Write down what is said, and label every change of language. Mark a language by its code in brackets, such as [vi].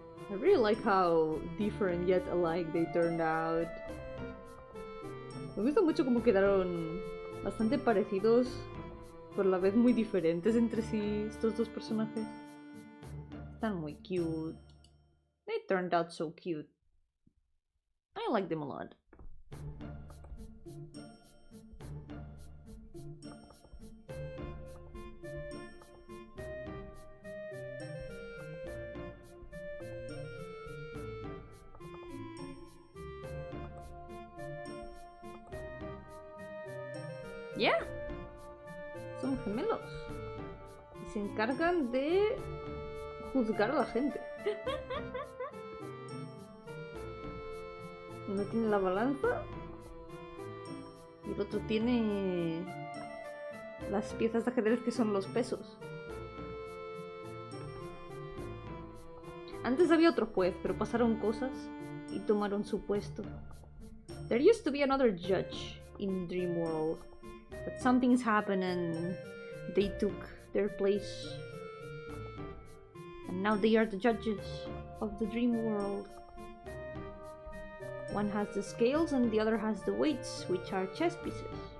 [en] I really like how different yet alike they turned out. [es] Me gusta mucho cómo quedaron bastante parecidos, pero a la vez muy diferentes entre sí estos dos personajes. Están muy cute. [en] They turned out so cute. I like them a lot. [es] Yeah, son gemelos y se encargan de juzgar a la gente. Uno tiene la balanza y el otro tiene las piezas de ajedrez que son los pesos. Antes había otro juez, pero pasaron cosas y tomaron su puesto. [en] There used to be another judge in Dream World, but something's happened and they took their place. And now they are the judges of the Dream World. One has the scales and the other has the weights, which are chess pieces.